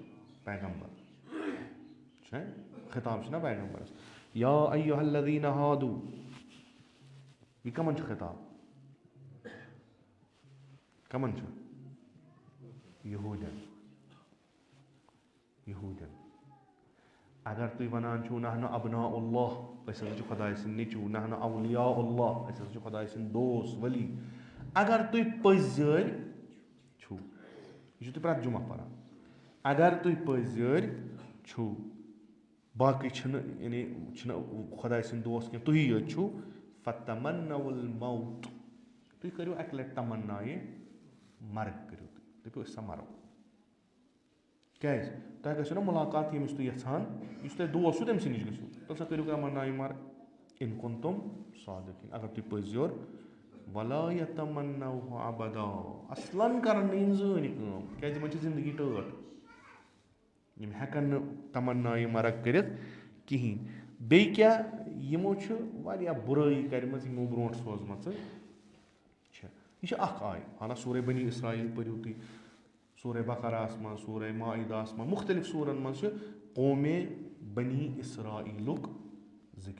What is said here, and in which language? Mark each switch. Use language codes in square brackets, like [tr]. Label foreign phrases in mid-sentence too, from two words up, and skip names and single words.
[ks] پیغمبر چھُنہ خطاب چھُنہ پیغمبرس. [ar] یا ایُّہَ الذیٖنَ ہادوٗ [ks] یہِ کَمن چھُ خطاب؟ کَمن چھُ؟ یہوٗدٮ۪ن. اگر تُہۍ وَنان چھُو [ar] نحن ابناء اللہ [ks] أسۍ ہسا چھِ خۄداے سٕنٛدۍ نیٚچوٗ [ar] نحن اولیاء اللہ [ks] أسۍ ہسا چھِ خۄداے سٕنٛدۍ دوس ؤلی. اگر تُہۍ پٔزۍ چھُو یہِ چھُو تُہۍ پرٛٮ۪تھ جُمعہ پَران. اگر تُہۍ پٔزۍ چھُو باقٕے چھِنہٕ یعنی چھِنہٕ خۄداے سٕنٛدۍ دوس کینٛہہ تُہی یٲتۍ چھُو [ar] فتمنوا الموت [ks] تُہۍ کٔرِو اَکہِ لَٹہِ تمنا یہِ مرٕگ کٔرِو تُہۍ دٔپِو أسۍ سا مَرو. کیٛازِ تۄہہِ گژھِو نا مُلاقات ییٚمِس تُہۍ یَژھان یُس تۄہہِ دوس چھُو تٔمۍ سٕے نِش گٔژھِو تُہۍ سا کٔرِو تمنا یہِ مرٕگ. [ar] اِن کُنتُم صادقیٖن [ks] اگر تُہۍ پٔزۍ یور [ar] ولا یتمنوہ ابدا [ks] اصلن کرن نہٕ یِم زٕہٕنۍ کٲم کیٛازِ یِمن چھِ زندگی ٹٲٹھ. یِم ہٮ۪کن نہٕ تمنا یہِ مرٕگ کٔرِتھ کِہیٖنۍ. بیٚیہِ کیٛاہ یِمو چھُ واریاہ بُرٲیی کَرِمَژ یِمو برونٛٹھ سوزمَژٕ چھےٚ. یہِ چھِ اکھ آیہِ حالانٛکہِ سورے بنی اسرایٖل پٔرِو تُہۍ سورے بقراہس منٛز سورے مائداہس منٛز مُختٔلِف سوٗرن منٛز چھِ قومے بنی اسرایٖلُک ذِکِر.